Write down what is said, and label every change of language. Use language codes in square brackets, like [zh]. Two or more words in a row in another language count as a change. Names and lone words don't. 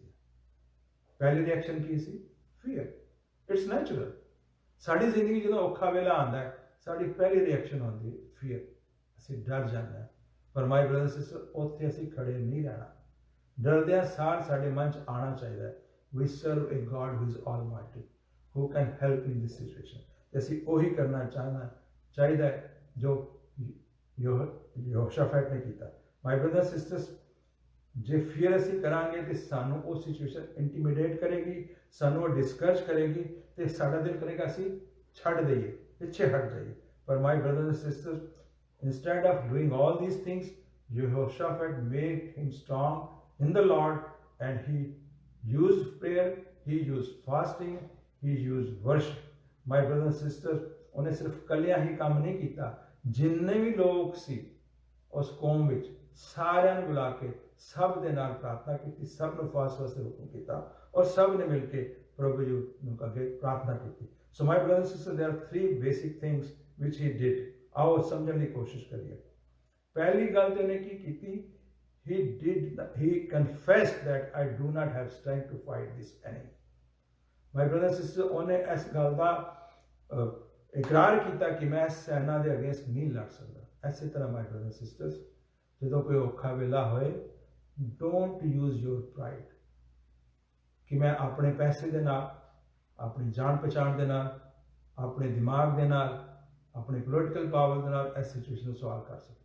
[pa] ਪਹਿਲੀ ਰਿਐਕਸ਼ਨ ਕੀ ਸੀ? ਫੀਅਰ। [en] It's natural. [pa] ਸਾਡੀ ਜ਼ਿੰਦਗੀ ਜਦੋਂ ਔਖਾ ਵੇਲਾ ਆਉਂਦਾ ਹੈ, ਸਾਡੀ ਪਹਿਲੀ ਰਿਐਕਸ਼ਨ ਹੁੰਦੀ ਹੈ ਫੀਅਰ, ਅਸੀਂ ਡਰ ਜਾਂਦੇ ਹਾਂ। ਪਰ [en] my brother sister, [pa] ਉੱਥੇ ਅਸੀਂ ਖੜੇ ਨਹੀਂ ਰਹਿਣਾ। ਡਰਦਿਆਂ ਸਾਰ ਸਾਡੇ ਮਨ 'ਚ ਆਉਣਾ ਚਾਹੀਦਾ ਹੈ, [en] we serve a God who is almighty, who can help in this situation। [pa] ਅਸੀਂ ਉਹੀ ਕਰਨਾ ਚਾਹੀਦਾ ਹੈ ਜੋ ਯਹੋਸ਼ਾਫਟ ਨੇ ਕੀਤਾ। [en] my brother sisters, [pa] ਜੇ ਫੀਅਰ ਅਸੀਂ ਕਰਾਂਗੇ ਤੇ ਸਾਨੂੰ ਉਹ [en] situation intimidate [pa] ਕਰੇਗੀ, ਸਾਨੂੰ ਉਹ ਡਿਸਕਰਜ ਕਰੇਗੀ ਤੇ ਸਾਡਾ ਦਿਲ ਕਰੇਗਾ ਅਸੀਂ ਛੱਡ ਦਈਏ, ਪਿੱਛੇ ਹਟ ਜਾਈਏ। ਪਰ [en] my brother sisters, instead of doing all these things, Jehoshaphat made him strong in the Lord, and he used prayer, he used fasting, he used worship। My brothers and sisters, [pa] ਉਹਨੇ ਸਿਰਫ ਕੱਲਿਆਂ ਹੀ ਕੰਮ ਨਹੀਂ ਕੀਤਾ, ਜਿੰਨੇ ਵੀ ਲੋਕ ਸੀ ਉਸ ਕੌਮ ਵਿੱਚ ਸਾਰਿਆਂ ਨੂੰ ਬੁਲਾ ਕੇ ਸਭ ਦੇ ਨਾਲ ਪ੍ਰਾਰਥਨਾ ਕੀਤੀ, ਸਭ ਨੂੰ ਫਾਸਟ ਵਾਸਤੇ ਹੁਕਮ ਕੀਤਾ ਔਰ ਸਭ ਨੇ ਮਿਲ ਕੇ ਪ੍ਰਭੂ ਜੀ ਨੂੰ ਅੱਗੇ ਪ੍ਰਾਰਥਨਾ ਕੀਤੀ। [en] So my brother sister, there are 3 basic things which he did. [pa] ਆਓ ਸਮਝਣ ਦੀ ਕੋਸ਼ਿਸ਼ ਕਰੀਏ। ਪਹਿਲੀ ਗੱਲ ਤੇ ਉਹਨੇ ਕੀ ਕੀਤੀ? [en] he confessed that I do not have strength to fight this enemy। My brother sister, [pa] ਉਹਨੇ ਇਸ ਗੱਲ ਦਾ ਇਕਰਾਰ ਕੀਤਾ ਕਿ ਮੈਂ ਸੈਨਾ ਦੇ ਅਗੇਂਸਟ ਨਹੀਂ ਲੜ ਸਕਦਾ। ਇਸੇ ਤਰ੍ਹਾਂ [en] my brother sisters, [pa] ਜਦੋਂ ਕੋਈ ਔਖਾ ਵੇਲਾ ਹੋਏ, [en] don't use your pride [pa] ਕਿ ਮੈਂ ਆਪਣੇ ਪੈਸੇ ਦੇ ਨਾਲ, ਆਪਣੀ ਜਾਣ ਪਛਾਣ ਦੇ ਨਾਲ, ਆਪਣੇ ਦਿਮਾਗ ਦੇ ਨਾਲ, ਆਪਣੀ [en] political power [pa] ਦੇ ਨਾਲ ਇਸ ਸਿਚੁਏਸ਼ਨ ਨੂੰ ਸੋਲਵ ਕਰ ਸਕਦਾ।